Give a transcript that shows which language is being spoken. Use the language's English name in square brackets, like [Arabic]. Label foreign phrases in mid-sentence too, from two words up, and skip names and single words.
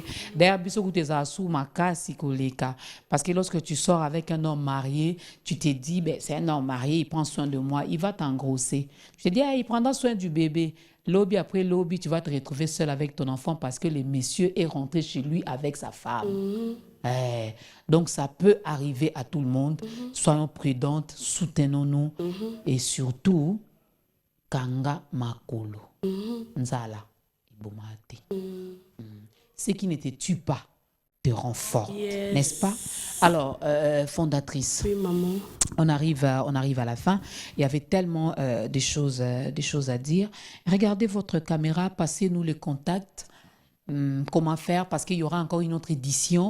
[French] D'ailleurs, parce que lorsque tu sors avec un homme marié, tu te dis, c'est un homme marié, il prend soin de moi, il va t'engrosser. Je te dis, il prendra soin du bébé. Lobby après lobby, tu vas te retrouver seul avec ton enfant parce que le monsieur est rentré chez lui avec sa femme. Donc ça peut arriver à tout le monde. Soyons prudentes, soutenons-nous et surtout, [Lingala] kanga makolo, nzala, ibomate. [French] Ce qui ne te tue pas te rend fort, n'est-ce pas? Alors, fondatrice, oui, maman. On arrive à la fin. Il y avait tellement des choses à dire. Regardez votre caméra, passez-nous les contacts. Comment faire, parce qu'il y aura encore une autre édition.